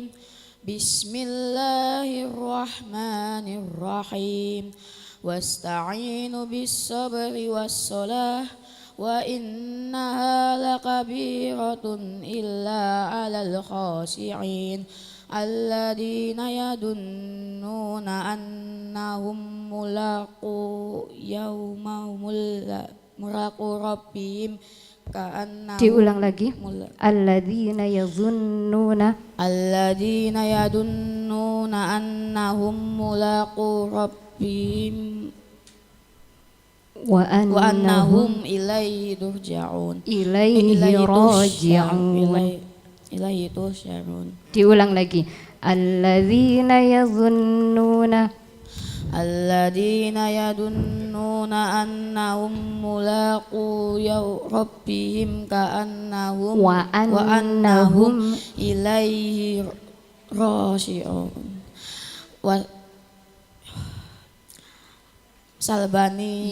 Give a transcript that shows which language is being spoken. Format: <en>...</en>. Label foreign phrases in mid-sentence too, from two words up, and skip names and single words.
<ar>بسم الله الرحمن الرحيم واستعينوا بالصبر والصلاة وإنها لكبيرة إلا على الخاشعين الذين يظنون أنهم ملاقو ربهم كأنهم</ar> <id>Diulang lagi.</id> <ar>الذين يظنون أنهم ملاقو ربهم وأنهم إليه ترجعون. إليه راجعون. إليه ترجعون.</ar> <id>Diulang lagi.</id> <ar>الذين يظنون أنهم ملاقو ربهم كأنهم وأنهم إليه راجعون. Salbani</ar>